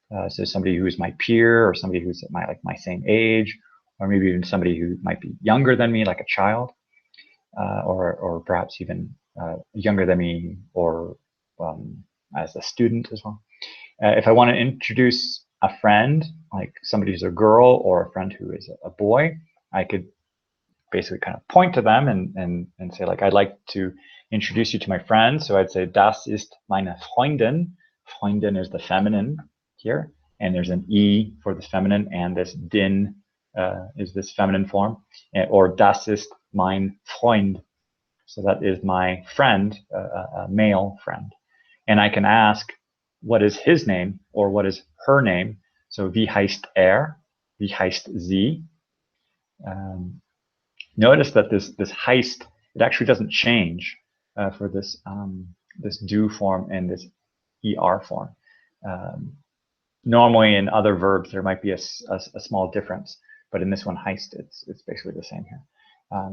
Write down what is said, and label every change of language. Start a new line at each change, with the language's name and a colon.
English: So somebody who's my peer, or somebody who's my same age, or maybe even somebody who might be younger than me, like a child, or perhaps even younger than me, or as a student as well. If I want to introduce a friend, like somebody who's a girl or a friend who is a boy, I could basically kind of point to them and say, like, I'd like to introduce you to my friend. So I'd say,
German: das ist meine Freundin.
English: Freundin is the feminine here, and there's an E for the feminine, and this din is this feminine form, or
German: das ist mein Freund.
English: So that is my friend, a male friend. And I can ask, what is his name or what is her name?
German: So wie heißt wie heißt sie?
English: Notice that this heißt, it actually doesn't change for this this do form and this er form. Normally in other verbs there might be a small difference, but in this one heißt, it's basically the same here.